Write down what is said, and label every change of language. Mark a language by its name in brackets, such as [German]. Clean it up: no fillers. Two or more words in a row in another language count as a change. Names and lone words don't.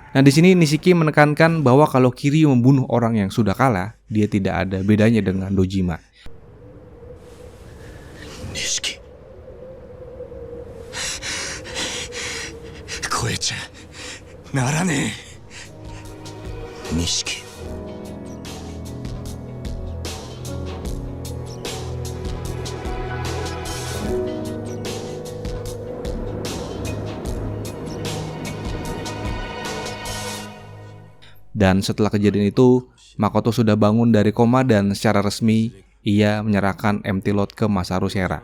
[Indonesian] Nah, di sini Nishiki menekankan bahwa kalau Kiryu membunuh orang yang sudah kalah, dia tidak ada bedanya dengan Dojima. Nishiki, [Japanese] 超えちゃならねえ。錦、 [Indonesian] Dan setelah kejadian itu, Makoto sudah bangun dari koma dan secara resmi ia menyerahkan Empty Lot ke Masaru Shera.